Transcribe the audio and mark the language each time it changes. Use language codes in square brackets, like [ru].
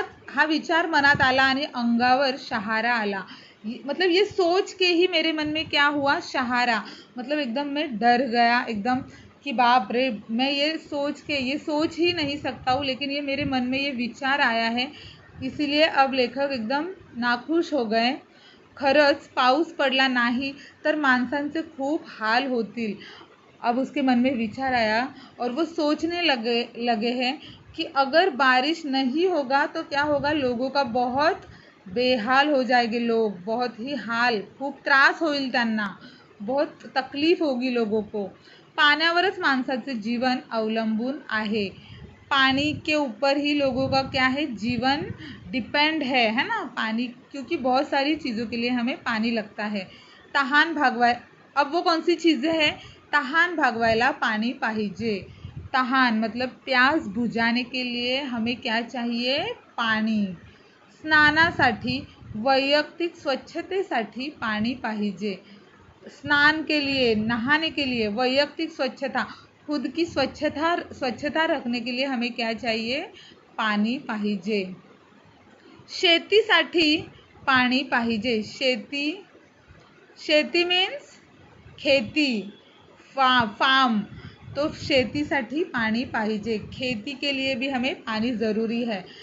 [mr] हा विचार मनात आला आणि अंगावर शहारा आला, [hi] मतलब ये सोच के ही मेरे मन में क्या हुआ, शहारा, मतलब एकदम मैं डर गया एकदम, कि बाप रे, मैं ये सोच ही नहीं सकता हूँ, लेकिन ये मेरे मन में ये विचार आया है, इसीलिए अब लेखक एकदम नाखुश हो गए। [mr] खरंच पाऊस पडला नाही तर माणसांचे खूप हाल होतील। [hi] अब उसके मन में विचार आया और वो सोचने लगे हैं कि अगर बारिश नहीं होगा तो क्या होगा, लोगों का बहुत बेहाल हो जाएंगे, लोग बहुत ही हाल, [mr] खूप त्रास होईल त्यांना, [hi] बहुत तकलीफ होगी लोगों को। [mr] पाण्यावरच माणसाचे जीवन अवलंबून आहे, [hi] पानी के ऊपर ही लोगों का क्या है, जीवन डिपेंड है ना, पानी, क्योंकि बहुत सारी चीज़ों के लिए हमें पानी लगता है। [mr] तहान भागवाय, [hi] अब वो कौन सी चीज़ें हैं, [mr] तहान भागवायला पानी पाहिजे। [hi] तहान मतलब प्यास बुझाने के लिए हमें क्या चाहिए, पानी। [mr] स्नानासाठी, वैयक्तिक स्वच्छतेसाठी पाणी पाहिजे। [hi] स्नान के लिए, नहाने के लिए, वैयक्तिक स्वच्छता, खुद की स्वच्छता रखने के लिए हमें क्या चाहिए, [mr] पाणी पाहिजे। शेतीसाठी पाणी पाहिजे। शेती मीन्स खेती, फार्म, तो शेतीसाठी पाणी पाहिजे, [hi] खेती के लिए भी हमें पानी ज़रूरी है।